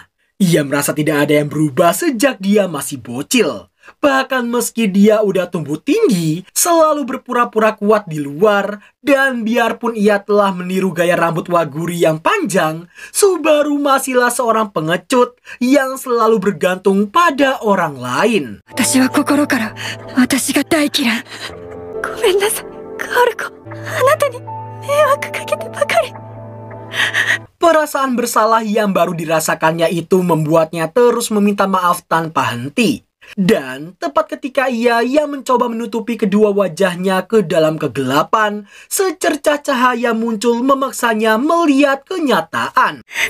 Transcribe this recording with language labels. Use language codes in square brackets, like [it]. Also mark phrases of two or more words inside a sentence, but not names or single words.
[id] Ia merasa tidak ada yang berubah sejak dia masih bocil. Bahkan meski dia udah tumbuh tinggi, selalu berpura-pura kuat di luar, dan biarpun ia telah meniru gaya rambut Waguri yang panjang, Subaru masihlah seorang pengecut yang selalu bergantung pada orang lain. [ja] 私は心から私が大嫌い。ごめんなさい、Kaoruko. あなたに迷惑かけてばかり. [id] Perasaan bersalah yang baru dirasakannya itu membuatnya terus meminta maaf tanpa henti. Dan tepat ketika ia yang mencoba menutupi kedua wajahnya ke dalam kegelapan, secercah cahaya muncul memaksanya melihat kenyataan.